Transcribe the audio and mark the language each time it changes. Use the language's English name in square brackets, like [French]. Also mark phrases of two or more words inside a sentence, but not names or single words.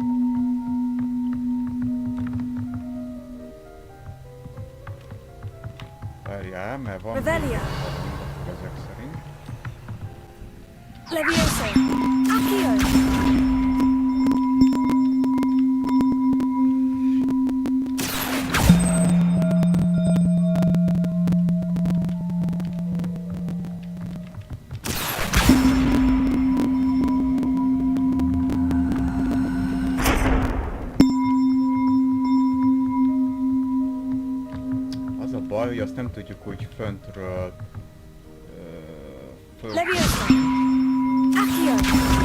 [Hungarian] Várjál, mert van Revelio. ezek szerint. Levioso. Accio. Az a baj, hogy azt nem tudjuk úgy föntről... Levioso. Accio.